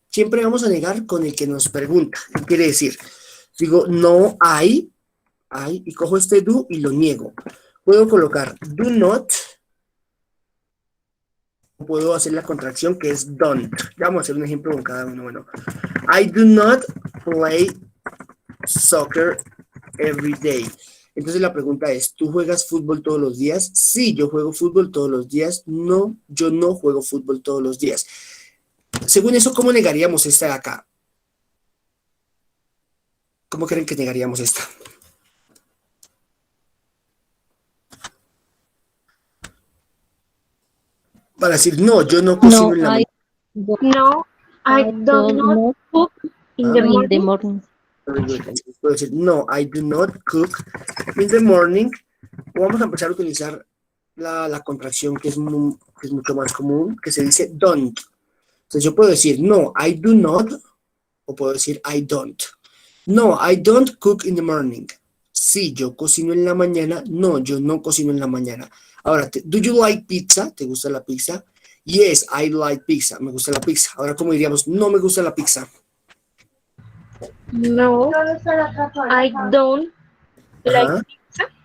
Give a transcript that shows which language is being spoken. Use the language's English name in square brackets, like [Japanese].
[Spanish] Siempre vamos a negar con el que nos pregunta. ¿Qué quiere decir? Digo, no hay, y cojo este do y lo niego. Puedo colocar do not, puedo hacer la contracción que es don't. Ya vamos a hacer un ejemplo con cada uno. [English] Bueno, I do not play soccer every day. [Spanish] Entonces la pregunta es, ¿tú juegas fútbol todos los días? Sí, yo juego fútbol todos los días. No, yo no juego fútbol todos los días. Según eso, ¿cómo negaríamos esta de acá? ¿Cómo creen que negaríamos esta? Para decir, no, yo no cocino en la mañana. [English] No, I do not cook in the morning. [Spanish] Puedo decir, no, [English] I do not cook in the morning. [Spanish] O vamos a empezar a utilizar la contracción que es mucho más común, que se dice don't. Entonces yo puedo decir, no, [English] I do not, [Spanish] o puedo decir, [English] I don't. No, I don't cook in the morning. [Spanish] Sí, yo cocino en la mañana. No, yo no cocino en la mañana. Ahora, [English] do you like pizza? [Spanish] ¿Te gusta la pizza? [English] Yes, I like pizza. [Spanish] Me gusta la pizza. Ahora, ¿cómo diríamos? No me gusta la pizza. [English] No, I don't like pizza.